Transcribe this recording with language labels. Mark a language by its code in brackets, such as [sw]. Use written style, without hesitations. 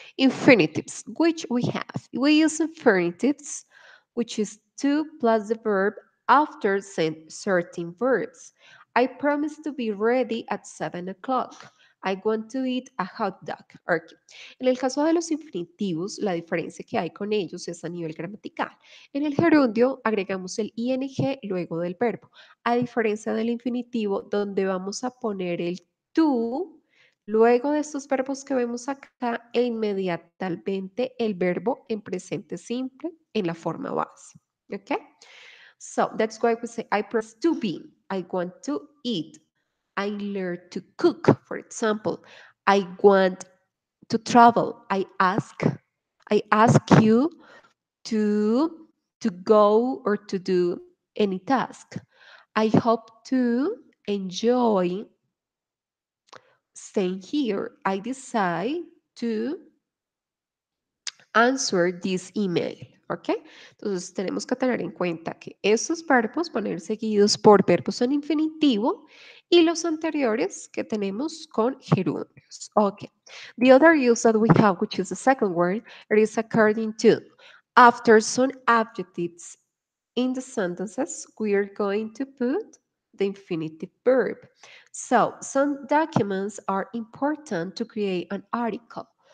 [en] Infinitives, which we have. We use infinitives, which is to plus the verb after certain verbs. I promise to be ready at 7 o'clock. I want to eat a hot dog. Okay. [es] En el caso de los infinitivos, la diferencia que hay con ellos es a nivel gramatical. En el gerundio agregamos el ing luego del verbo, a diferencia del infinitivo donde vamos a poner el to luego de estos verbos que vemos acá e inmediatamente el verbo en presente simple en la forma base. [en] Okay? So that's why we say I press to be, I want to eat, I learn to cook, for example. I want to travel. I ask you to go or to do any task. I hope to enjoy staying here. I decide to answer this email. [es] ¿Ok? Entonces tenemos que tener en cuenta que estos verbos van a ir seguidos por verbos en infinitivo y los anteriores que tenemos con gerundios. Ok. [en] The other use that we have, which is the second word, it is according to. After some adjectives in the sentences, we are going to put the infinitive verb. So, some documents are important to create an article.